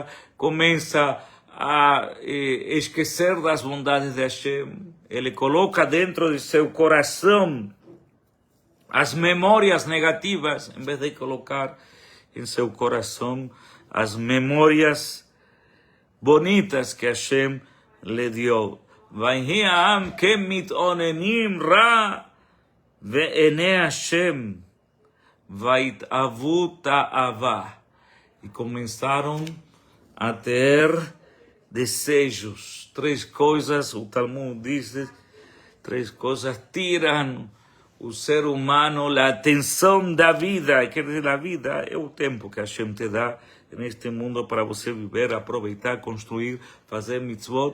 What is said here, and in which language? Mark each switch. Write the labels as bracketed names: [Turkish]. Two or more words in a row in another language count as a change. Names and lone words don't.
[Portuguese] Começa a esquecer das bondades de Hashem. Ele coloca dentro de seu coração as memórias negativas, em vez de colocar em seu coração as memórias bonitas que Hashem [Spanish] le dio. [Hebrew] ויהי העם כמתאוננים רע באזני השם ויתאוו תאוה. [Portuguese] E começaram a ter desejos. Três coisas, o Talmud diz, três coisas tiram o ser humano a atenção da vida. Quer dizer, a vida é o tempo que Hashem te dá neste mundo para você viver, aproveitar, construir, fazer mitzvot.